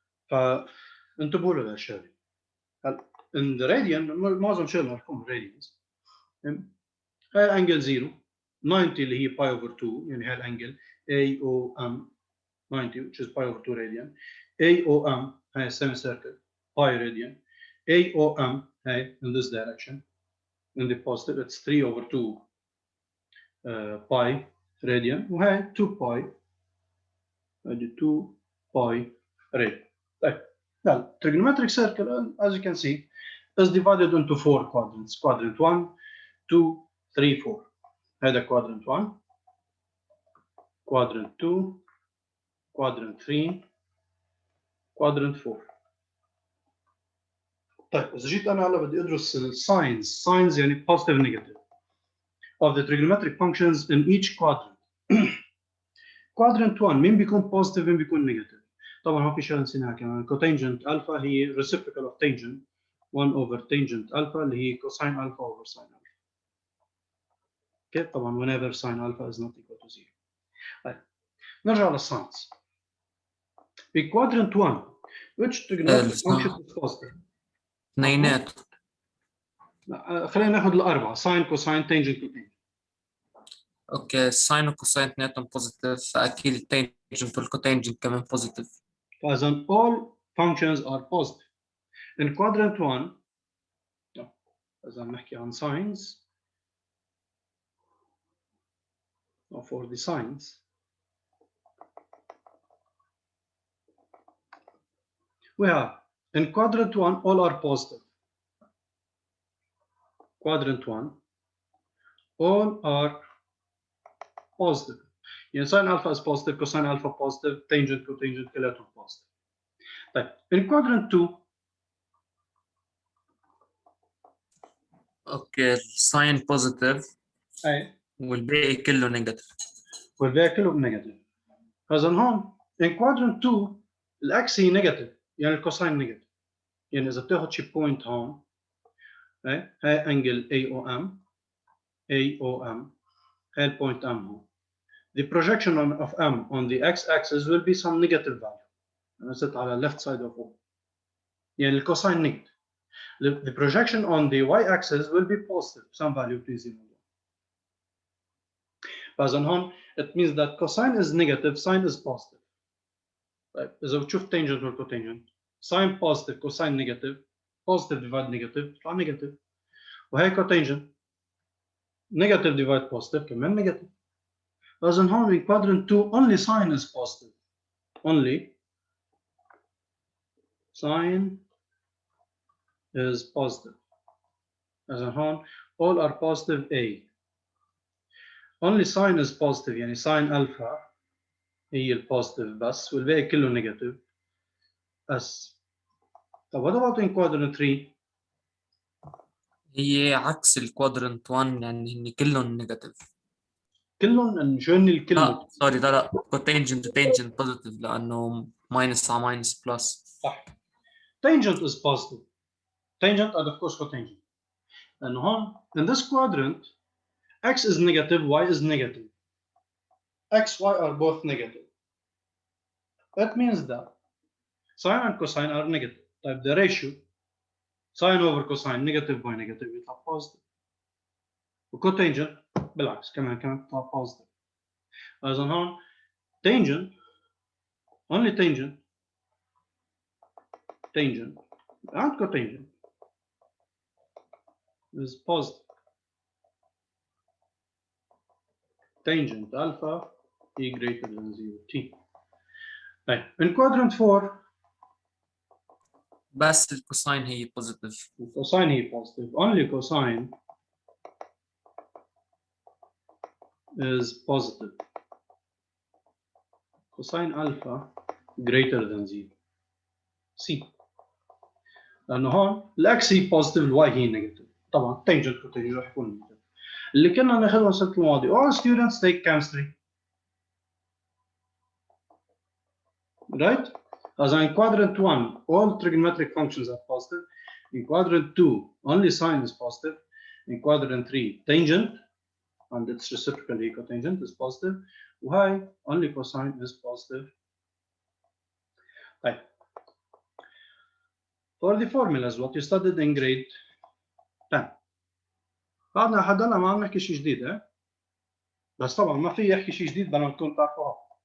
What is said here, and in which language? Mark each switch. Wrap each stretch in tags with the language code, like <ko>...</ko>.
<ar>فانتبهوا لهالشغله هلا</ar> <en>in the radian</en> <ar>معظم شغلنا ارقام radians هاي الانجل 0 90 اللي هي باي اوفر 2 يعني هاي الانجل AOM 90</ar> <en>which is pi over 2 radian</en> <ar>AOM هاي semi circle pi radian AOM هاي</ar> <en>in this direction in the positive it's 3 over 2 pi radian وهاي 2 pi هذه 2 pi radian.</en> <ar>طيب</ar> <en>now trigonometric circle as you can see is divided into 4 quadrants. Quadrant 1 2 3 4 هذا quadrant 1 quadrant 2 quadrant 3 quadrant 4.</en> <ar>طيب إذا جيت أنا هلا بدي أدرس</ar> <en>signs يعني positive negative of the trigonometric functions in each quadrant. quadrant 1</en> <ar>مين بيكون positive مين بيكون negative؟ طبعا هون في شغله نسيناها كمان</ar> <en>cotangent alpha هي reciprocal of tangent 1 over tangent alpha اللي هي cosine alpha over sin alpha. Okay طبعا whenever sin alpha is not equal to 0.</en> <ar>طيب نرجع للساينز. في</ar> <en>quadrant 1 which trigonometric function is positive؟</en> <ar>اثنينات. خلينا ناخذ الاربعه ساين كوساين تانجنت كوتانجنت. اوكي الساين والكوساين اثنيناتهم بوزيتيف فاكيد التانجنت والكوتانجنت كمان بوزيتيف. فاذا</ar> <en>all functions are positive. In quadrant 1</en> <ar>إذا بنحكي عن</ar> <en>signs or for the signs we have in quadrant 1 all are positive. Quadrant 1 all are positive. يعني sin alpha is positive, cosine alpha positive, tangent cotangent</en> <ar>كلاتهم</ar> <en>positive. طيب in quadrant 2</en> <ar>اوكي الساين بوزيتيف اي والباقي كله نيجاتيف. والباقي كله نيجاتيف. فاذا هون</ar> <en>in quadrant 2</en> <ar>الاكس هي نيجاتيف يعني الكوساين نيجاتيف. يعني اذا بتاخذ شي بوينت هون هاي انجل AOM هاي البوينت M هون.</ar> <en>The projection of M on the x-axis will be some negative value.</en> <ar>أنا صرت على</ar> <en>left side of O.</en> <ar>يعني الكوساين نيجاتيف.</ar> <en>The projection on the y-axis will be positive, some value between 0 and 1.</en> <ar>فإذا هون</ar> <en>it means that cosine is negative, sine is positive.</en> <ar>طيب إذا بتشوف</ar> <en>tangent or cotangent sine positive, cosine negative, positive divide negative</en> <ar>يطلع</ar> <en>negative.</en> <ar>وهي</ar> <en>cotangent negative divide positive كمان negative.</en> <ar>فإذا هون</ar> <en>in quadrant 2 only sine is positive. Only sine is positive. As a هون all are positive A. Only sine is positive</en> <ar>يعني sine alpha هي البوزيتيف بس والباقي كله نيجاتيف.</ar> <en>as</en> <ar>طب</ar> <en>what about in quadrant 3؟</en> <ar>هي عكس الكوادرنت 1 يعني هن كلهم نيجاتيف. كلهم شو هن الكل؟ لا سوري لا كوتانجنت وتانجنت بوزيتيف لأنه ماينس على ماينس بلس.</ar> <en>صح. tangent is positive. Tangent and of course cotangent.</en> <ar>لأنه هون</ar> <en>in this quadrant x is negative, y is negative. X, y are both negative. That means that sine and cosine are negative.</en> <ar>طيب</ar> <en>the ratio sine over cosine negative by negative</en> <ar>يطلع</ar> <en>positive.</en> <ar>وcotangent بالعكس كمان يطلع positive. إذا هون</ar> <en>tangent only tangent and cotangent is positive. Tangent alpha e greater than 0 t.</en> <ar>طيب</ar> <en>in quadrant 4</en> <ar>بس الكوساين هي بوزيتيف.</ar> <en>cosine</en> <ar>هي</ar> <en>positive. Only cosine is positive. Cosine alpha greater than 0 c.</en> <ar>لأنه هون الإكس هي positive الواي هي negative. طبعا tangent cotangent راح يكون negative. اللي كنا ناخذه السنة الماضية.</ar> <en>All students take chemistry. Right? As in quadrant 1, all trigonometric functions are positive. In quadrant 2, only sine is positive. In quadrant 3, tangent and its reciprocal cotangent is positive. Why? Only cosine is positive. Right. For the formulas, what you studied in grade 10.</en> <ar>بعدنا لحد هلا ما عم نحكي شيء جديد بس طبعا ما في يحكي شيء جديد بدنا نكون تعرفوها.</ar>